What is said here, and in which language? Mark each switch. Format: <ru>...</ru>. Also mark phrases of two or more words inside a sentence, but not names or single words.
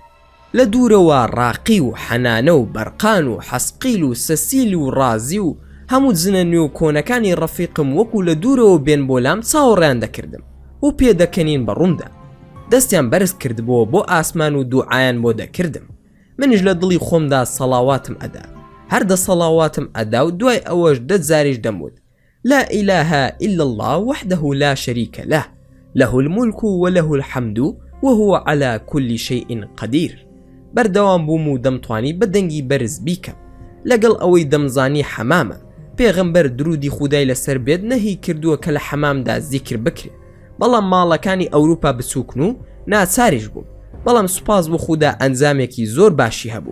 <ckb>لە دوورەوە ڕاقی و حەنانە و بەرقان و حەسقیل و سەسیل و ڕازی و هەموو جنە نوێ و کۆنەکانی ڕەفیقم وەکو لە دوورەوە بێن بۆلام چاوەڕیان دەکردم و پێدەکەنین بەڕوومدا. دەستیان بەرز کردبووە بۆ ئاسمان و دوعایان بۆ دەکردم. منیش لە دڵی خۆمدا سەڵاواتم ئەدا، هەر دە سەڵاواتم ئەدا و دوای ئەوەش 10 جاریش دەموت</ckb> <ar>لا إله إلا الله وحده لا شريك له له الملك وله الحمد وهو على كل شيء قدير.</ar> <ckb>بەردەوام بووم و دەمتوانی بە دەنگی بەرز بیکەم. لەگەڵ ئەوەی دەمزانی حەمامە پێغەمبەر درودی خودای لەسەر بێت نەهی کردووە کە لە حەمامدا زیکر بکرێت، بەڵام ماڵەکانی ئەوروپا بچووکن و ناچاریش بووم. بەڵام سوپاس بۆ خوددا ئەنجامێکی زۆر باشی هەبوو.</ckb>